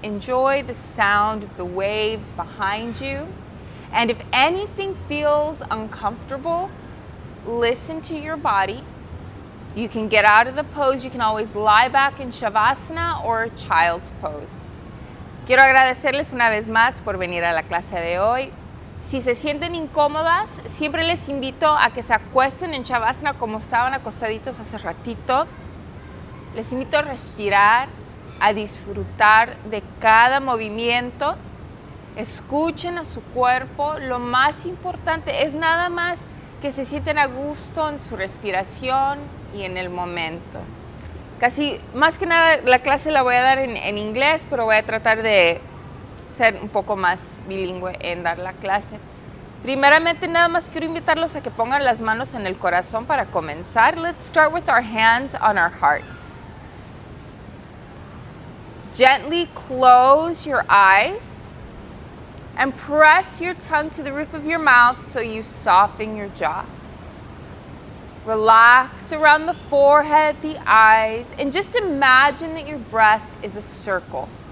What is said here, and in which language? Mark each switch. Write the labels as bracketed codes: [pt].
[en] Enjoy the sound of the waves behind you. And if anything feels uncomfortable, listen to your body. You can get out of the pose. You can always lie back in Shavasana or Child's Pose. [es] Quiero agradecerles una vez más por venir a la clase de hoy. Si se sienten incómodas, siempre les invito a que se acuesten en Shavasana como estaban acostaditos hace ratito. Les invito a respirar, a disfrutar de cada movimiento. Escuchen a su cuerpo. Lo más importante es nada más que se sienten a gusto en su respiración y en el momento. Casi, más que nada, la clase la voy a dar en inglés, pero voy a tratar de ser un poco más bilingüe en dar la clase. Primeramente, nada más quiero invitarlos a que pongan las manos en el corazón para comenzar. [en] Let's start with our hands on our heart. Gently close your eyes and press your tongue to the roof of your mouth so you soften your jaw. Relax around the forehead, the eyes, and just imagine that your breath is a circle.